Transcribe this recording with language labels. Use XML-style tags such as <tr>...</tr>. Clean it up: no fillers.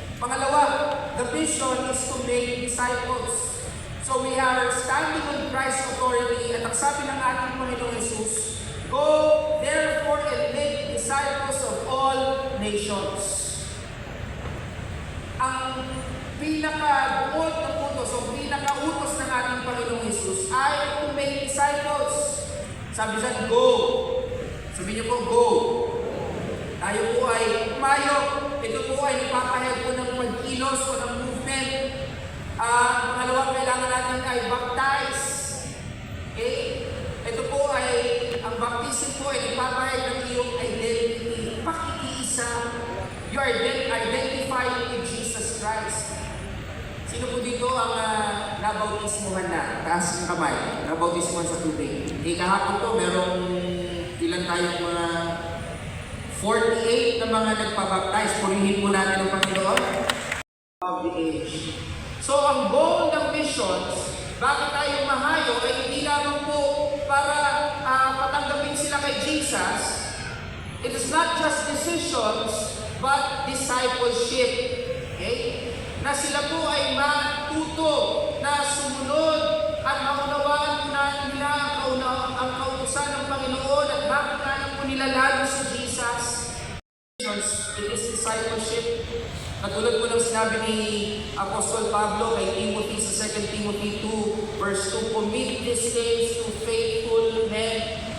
<en>Pangalawa, the mission is to make disciples. So we are standing on Christ's authority</en> <tl>at ang sabi ng ating Panginoong Jesus,</tl> <en>go therefore and make disciples of all nations.</en> <tl>Ang pinaka-buod ng utos o pinaka-utos ng ating Panginoong Jesus ay</tl> <en>to make disciples.</en> <tl>Sabi dyan, go. Sabi niyo po, go. Tayo po ay umayo. Ito po ay nagpapahayag po ng pagkilos o ng movement. Pangalawang kailangan natin ay baptize. Okay? Ito po ay, ang baptism po ay nagpapahayag ng iyong identity. Pakikiisa.</tl> <en>You are identified with Jesus Christ.</en> <tl>Sino po dito ang nabautismuhan na? Taas ng kamay. Nabautismuhan sa tubig. Kahapon po, merong ilan tayong mga 48 na mga nagpabaptize. Purihin po natin ang Panginoon. Of the age. So, ang goal ng missions, bakit tayo mahayo, ay hindi lamang po para patanggapin sila kay Jesus.</tl> <en>It is not just decisions, but discipleship. Okay?</en> <tl>Na sila po ay matuto na sumunod at maunawaan na nila ang kautusan ng Panginoon at makikita po nila lalo si Jesus.</tl> <en>It is discipleship.</en> <tl>Katulad po ng sinabi ni Apostol Pablo kay Timothy sa 2 Timothy 2 verse 2,</tl> <en>commit these things to faithful men.</en>